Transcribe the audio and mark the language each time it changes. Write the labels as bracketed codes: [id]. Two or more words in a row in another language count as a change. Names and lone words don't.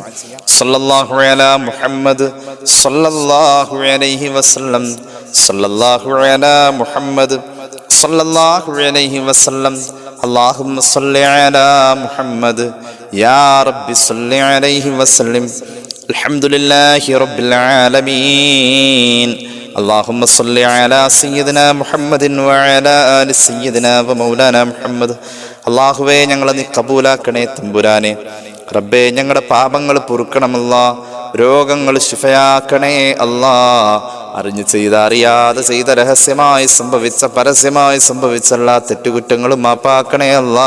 [ar] صلى الله على محمد صلى الله عليه وسلم صلى الله على محمد صلى الله عليه وسلم اللهم صل على محمد يا ربي صل عليه وسلم الحمد لله رب العالمين. اللهم صل على سيدنا محمد وعلى آل سيدنا ومولانا محمد. [ml] അല്ലാഹുവേ, ഞങ്ങളെ നീ കബൂലാക്കണേ തമ്പുരാനെ. റബ്ബേ, ഞങ്ങളുടെ പാപങ്ങൾ പൊറുക്കണമല്ലാ. രോഗങ്ങൾ ശിഫയാക്കണേ അല്ലാ. അറിഞ്ഞു ചെയ്ത അറിയാതെ ചെയ്ത രഹസ്യമായി സംഭവിച്ച പരസ്യമായി സംഭവിച്ച എല്ലാ തെറ്റുകുറ്റങ്ങളും മാപ്പാക്കണേ അല്ലാ.